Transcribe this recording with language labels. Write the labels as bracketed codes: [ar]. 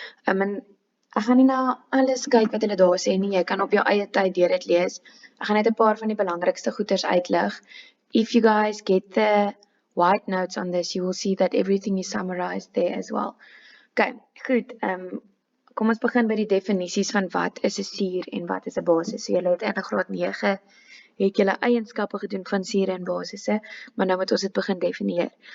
[af] En ek gaan nie na alles kyk wat hulle daar sê nie. Jy kan op jou eie tyd deur dit lees. Ek gaan net 'n paar van die belangrikste goeters uitlig. [en] If you guys get the white notes on this, you will see that everything is summarized there as well. [af] Okay, goed. Kom ons begin by die definisies van wat is 'n suur en wat is 'n basis. So julle het in graad 9 het julle eienskappe gedoen van sure en basisse, maar nou moet ons dit begin definieer.